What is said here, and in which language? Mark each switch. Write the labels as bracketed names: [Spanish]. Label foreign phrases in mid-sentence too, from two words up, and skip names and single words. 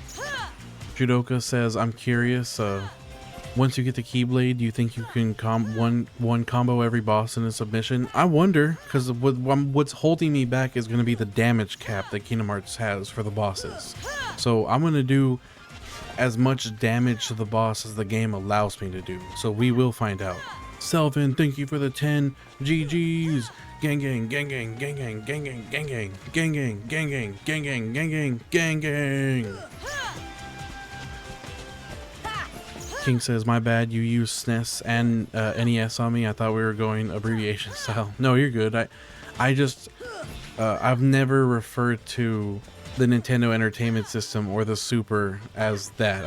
[English] Judoka says, I'm curious, Once you get the Keyblade, do you think you can one combo every boss in a submission? I wonder, because what's holding me back is going to be the damage cap that Kingdom Hearts has for the bosses. So I'm going to do as much damage to the boss as the game allows me to do. So we will find out. Selvin, thank you for the 10 GGs. Gang gang gang gang gang gang gang gang gang gang gang gang gang gang gang gang gang gang gang. King says, my bad, you use SNES and NES on me. I thought we were going abbreviation style. No, you're good. I've never referred to the Nintendo Entertainment System or the Super as that.